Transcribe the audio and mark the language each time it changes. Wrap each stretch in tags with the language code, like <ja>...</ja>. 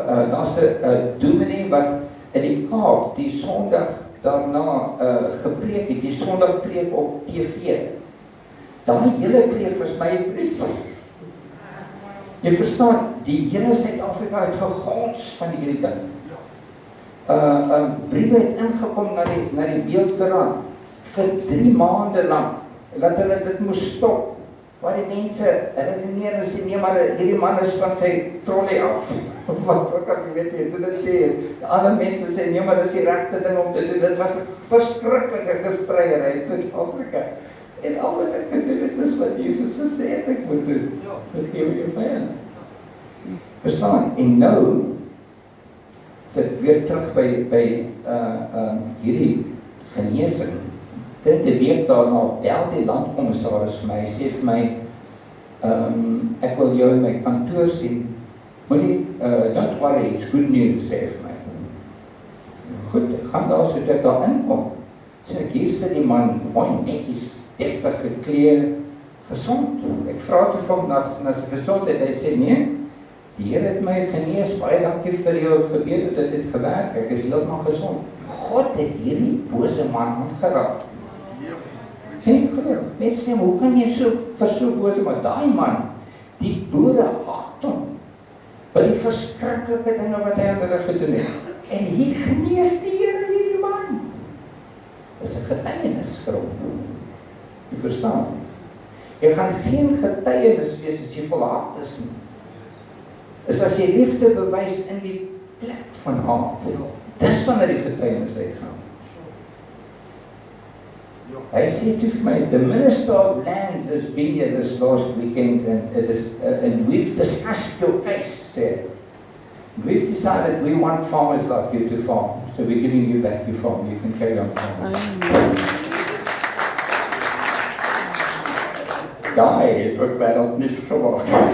<af>Daar's 'n dominee wat in die Kaap die Sondag daarna gepreek het, die Sondagpreek op TV. Daai hele preek was my brief. Jy verstaan, die hele Suid-Afrika het gegons van hierdie ding. Briewe het ingekom na die beeldkoerant vir 3 maande lank, dat hulle dit moes stop, waar die mense redeneer en sê, nee maar hierdie man is van sy trolley af, wat ook al, jy weet nie, toe dit sê, ander mense sê, nee maar dit is die regte ding om te doen, dit was 'n verskriklike gespreier in Suid-Afrika, en al wat ek gedoen het is wat Jesus gesê het ek moet doen, met gee jou vyand. Verstaan? En nou sit weer terug by hierdie genesing. Dit week daarna bel die landkommissaris vir my, sê vir my, ek wil jou in my kantoor sien. Moenie,</af> <en>don't worry, it's good news,</en> <af>sê vir my. Goed, ek gaan daar so toe ek daar inkom. So ek hier sit die man, mooi netjies, deftig gekleed, gesond. Ek vra toe vir hom na sy gesondheid, hy sê nee, die Here het my genees, baie dankie vir jou gebed, dit het gewerk, ek is heeltemal gesond. God het hierdie bose man aangeraak. Sien, mense sê, hoe kan jy vir so bose, maar daai man, die boere haat hom, by die verskriklike dinge wat hy aan hulle gedoen het. En hier genees die Here hierdie man. Dit is 'n getuienis vir hom. Jy verstaan? Jy gaan geen getuienis wees as jy volhard is nie. Is as jy liefde bewys in die plek van haat. Dis wanneer die getuienis uitgaan. Hy sê toe vir my,</af> <en>the Minister of Lands has been here this last weekend and we've discussed your case, said. We've decided we want farmers like you to farm, so we're giving you back your farm. You can carry on farming.</en> <af>Daai het ook wêreld nuus gemaak.</af>